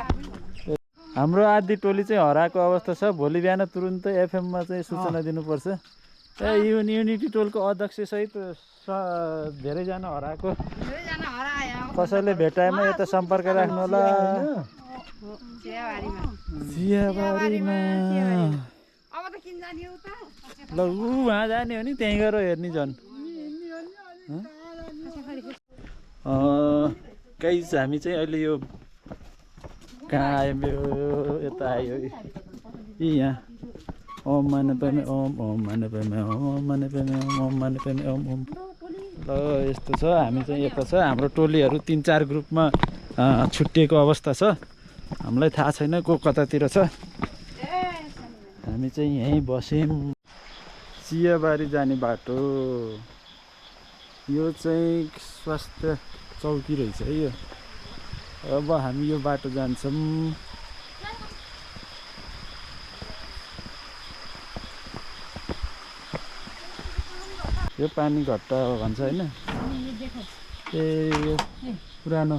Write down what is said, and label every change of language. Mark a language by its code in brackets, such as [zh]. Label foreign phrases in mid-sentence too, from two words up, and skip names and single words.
[ne] हाम्रो आधी टोली चाहिँ हराएको अवस्था छ भोलि बिहान तुरुन्तै एफएममा चाहिँ सूचना दिनुपर्छ युनिटी टोलको अध्यक्षसहित धेरैजना हराएको कसैले भेटाएमा यता सम्पर्क राख्नु होला चियाबारीमा ल उहाँ जाने हो नि त्यहीँ गएर हेर्ने झन् गाइस हामी चाहिँ अहिले यो कहाँ आयो यता आयो यहाँ [sa] ओम माने पेमे ओम ओम माने पेमे ओम माने पेमे ओम ओम माने पेमे ओम ओम [ne] ल यस्तो छ हामी चाहिँ यता छ हाम्रो टोलीहरू 3-4 ग्रुपमा छुट्टिएको अवस्था छ हामीलाई थाहा छैन को कतातिर छ हामी चाहिँ यहीँ बस्यौँ चियाबारी जाने बाटो यो चाहिँ स्वास्थ्य चौकी रहेछ है यो अब हामी यो बाटो जान्छौँ यो पानी घट्टा भन्छ होइन ए यो पुरानो